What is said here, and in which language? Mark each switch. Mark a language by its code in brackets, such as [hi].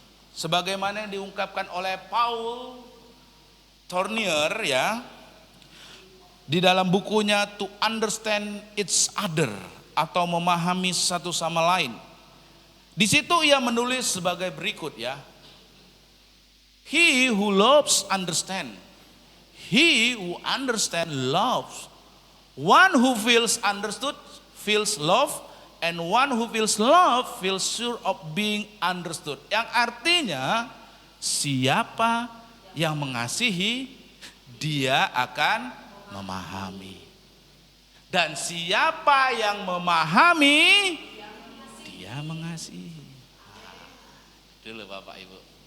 [id] Sebagaimana yang diungkapkan oleh Paul Tournier ya, di dalam bukunya To Understand Each Other, atau memahami satu sama lain. Di situ ia menulis sebagai berikut ya. [en] He who loves understand. He who understand loves. One who feels understood feels love, and one who feels love feels sure of being understood. [id] Yang artinya siapa yang mengasihi, dia akan memahami. Dan siapa yang memahami, dia mengasihi. Dulu Bapak Ibu.